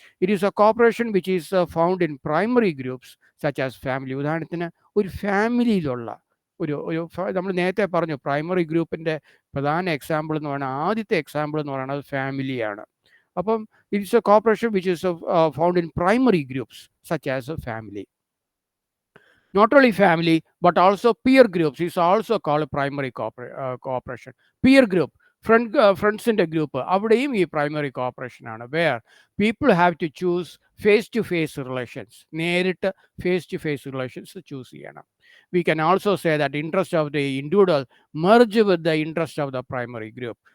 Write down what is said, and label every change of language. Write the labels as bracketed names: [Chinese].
[English] It is a cooperation which is found in primary groups such as family. [Malayalam] ഉദാഹരണത്തിന് ഒരു ഫാമിലിയിലുള്ള നമ്മൾ നേരത്തെ പറഞ്ഞു, പ്രൈമറി ഗ്രൂപ്പിൻ്റെ പ്രധാന എക്സാമ്പിൾ എന്ന് പറയുന്നത്, ആദ്യത്തെ എക്സാമ്പിൾ എന്ന് പറയുന്നത് ഫാമിലിയാണ്. [English] അപ്പം it's a cooperation which is found in primary groups such as a family. Not only family but also peer groups is also called primary cooperation. [Malayalam] Peer group, ഫ്രണ്ട്സിൻ്റെ ഗ്രൂപ്പ്, അവിടെയും ഈ പ്രൈമറി കോപ്പറേഷൻ ആണ്. [English] Where people have to choose face to face relations. [Malayalam] നേരിട്ട് face to face relations choose ചെയ്യണം. [English] We can also say that interest of the individual merge with the interest of the primary group.